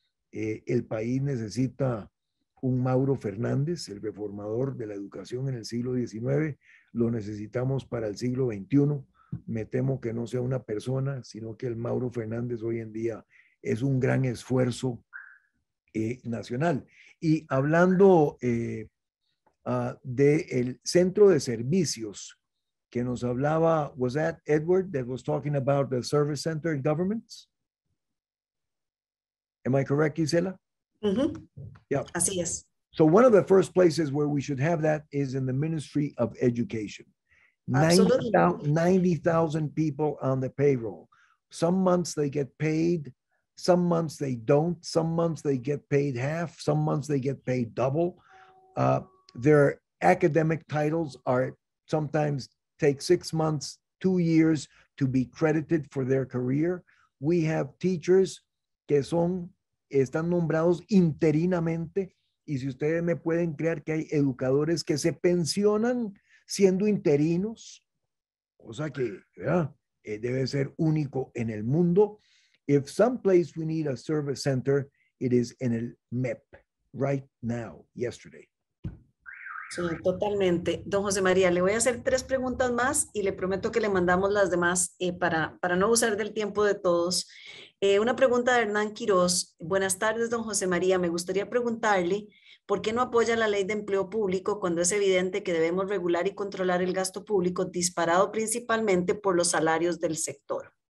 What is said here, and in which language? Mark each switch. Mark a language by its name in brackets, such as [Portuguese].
[Spanish] El país necesita un Mauro Fernández, el reformador de la educación en el siglo XIX, lo necesitamos para el siglo XXI. Me temo que no sea una persona, sino que el Mauro Fernández hoy en día es un gran esfuerzo nacional. Y hablando del centro de servicios que nos hablaba, [English] was that Edward that was talking about the service center in governments? Am I correct, Gisela? Yeah. [Spanish] Así es. [English] So one of the first places where we should have that is in the Ministry of Education. 90,000 people on the payroll. Some months they get paid, some months they don't, some months they get paid half, some months they get paid double. Their academic titles are sometimes take 6 months, 2 years to be credited for their career. We have teachers [Spanish] que están nombrados interinamente, y si ustedes me pueden creer que hay educadores que se pensionan siendo interinos, cosa que debe ser único en el mundo. [English] If someplace we need a service center, it is in el MEP right now, yesterday. [Spanish] Sí, totalmente. Don José María, le voy a hacer 3 preguntas más y le prometo que le mandamos las demás para no usar del tiempo de todos. Una pregunta de Hernán Quiroz. Buenas tardes, don José María. Me gustaría preguntarle por qué no apoya la ley de empleo público cuando es evidente que debemos regular y controlar el gasto público disparado principalmente por los salarios del sector.